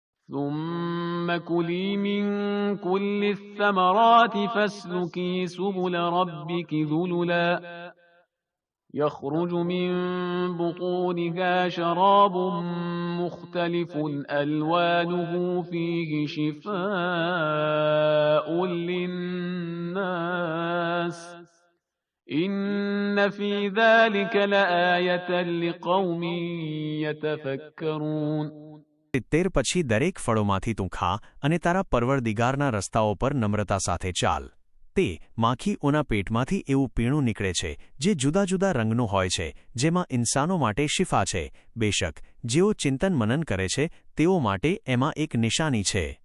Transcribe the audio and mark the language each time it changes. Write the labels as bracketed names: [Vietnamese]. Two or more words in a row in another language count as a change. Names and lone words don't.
[Arabic] ثم كلي من كل الثمرات فاسلكي سبل ربك ذللا يخرج من بطونها شراب مختلف ألوانه فيه شفاء للناس إن في ذلك لآية لقوم يتفكرون [Gujarati] 70 પછી દરેક ફળોમાંથી તું ખા અને તારા પરવરદિગારના રસ્તાઓ પર નમ્રતા સાથે ચાલ. તે માખીઓના પેટમાંથી એવું પીણું નીકળે છે જે જુદા જુદા રંગનું હોય છે, જેમાં ઇન્સાનો માટે શિફા છે. બેશક જેઓ ચિંતન મનન કરે છે તેઓ માટે એમાં એક નિશાની છે.